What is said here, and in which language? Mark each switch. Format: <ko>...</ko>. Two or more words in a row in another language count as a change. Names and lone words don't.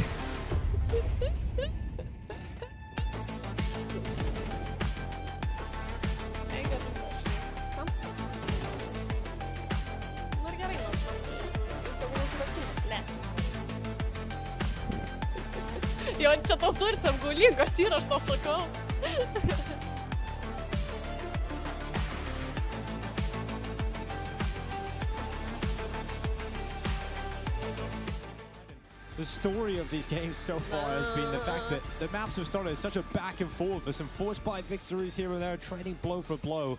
<lt>Eik, kam? Nu ir gerai, nors jo, čia tas durys apgaulingas yra, aš to sakau.</lt> <en>The story of these games so far has been the fact that the maps have started such a back and forth with some forced by victories here and there, trading blow for blow.</en>